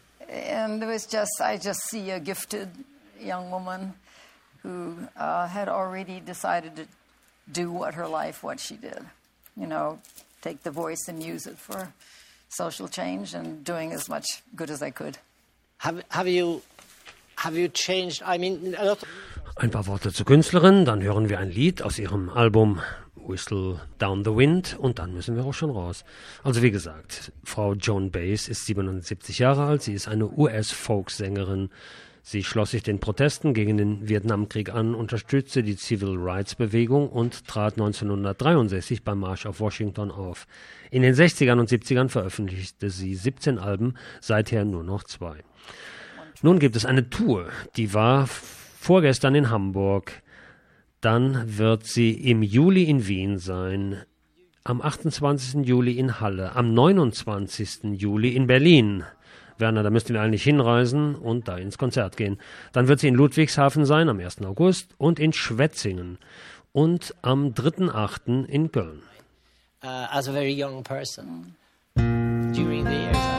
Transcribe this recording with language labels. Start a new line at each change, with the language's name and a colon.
English: And I just see a gifted young woman who had already decided to do what she did. You know, take the voice and use it for social change and doing as much good as I could. Have you changed? I mean, a lot.
German: Ein paar Worte zur Künstlerin, dann hören wir ein Lied aus ihrem Album Whistle Down the Wind und dann müssen wir auch schon raus. Also wie gesagt, Frau Joan Baez ist 77 Jahre alt, sie ist eine US-Folksängerin. Sie schloss sich den Protesten gegen den Vietnamkrieg an, unterstützte die Civil Rights Bewegung und trat 1963 beim Marsch auf Washington auf. In den 60ern und 70ern veröffentlichte sie 17 Alben, seither nur noch 2. Nun gibt es eine Tour, die war vorgestern in Hamburg. Dann wird sie im Juli in Wien sein, am 28. Juli in Halle, am 29. Juli in Berlin. Werner, da müssten wir eigentlich hinreisen und da ins Konzert gehen. Dann wird sie in Ludwigshafen sein, am 1. August, und in Schwetzingen und am 3.8. in Köln.
English: As a very young person, during the years,